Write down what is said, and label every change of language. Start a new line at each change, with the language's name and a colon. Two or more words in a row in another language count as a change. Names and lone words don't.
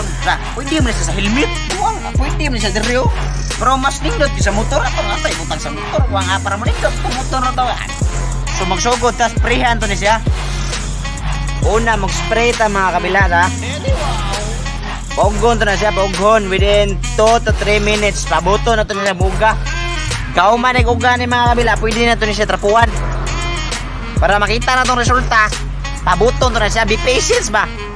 Cebuano: Sa pwede mo na siya sa helmet. Buang, pwede mo na siya diri. Pero mas nindot sa motor ato nga tay butang sa motor. Buang para mo nindot sa motor na to. So magsugod ta sprayhan to ni siya. Una mag-spray ta mga kabila ta. Pogon to na siya, pogon
English: within 2 to 3 minutes.
Cebuano: Pabuto na to niya buga. Kauman ay uga ni mga kabila, pwede na to niya trapuan. Para makita na tong resulta, pabuto to na siya.
English: Be patient ba?